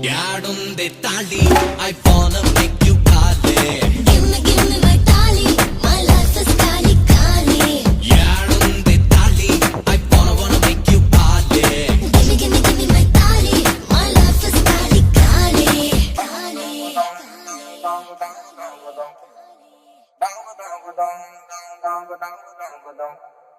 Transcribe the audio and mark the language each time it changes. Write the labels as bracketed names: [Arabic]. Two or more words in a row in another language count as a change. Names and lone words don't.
[Telugu] యాడుంది తాళి [English] I wanna make you కాలే Give me my tali, my life is kali kali. [Telugu] యాడుంది తాళి [English] I wanna make you కాలే Give me my tali, my life is kali kali. Kali. Dang dang dang dang dang dang dang dang dang dang.